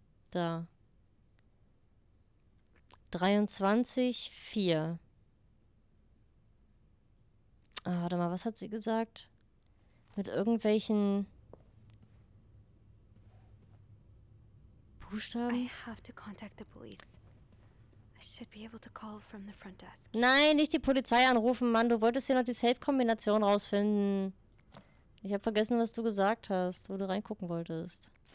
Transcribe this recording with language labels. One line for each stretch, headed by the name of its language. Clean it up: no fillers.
German: Da. 23,4. Ah, warte mal, was hat sie gesagt? Mit irgendwelchen Buchstaben?
English: I have to contact the police. I should be able to call from the front desk.
German: Nein, nicht die Polizei anrufen, Mann. Du wolltest hier noch die Safe-Kombination rausfinden. Ich habe vergessen, was du gesagt hast, wo du reingucken wolltest.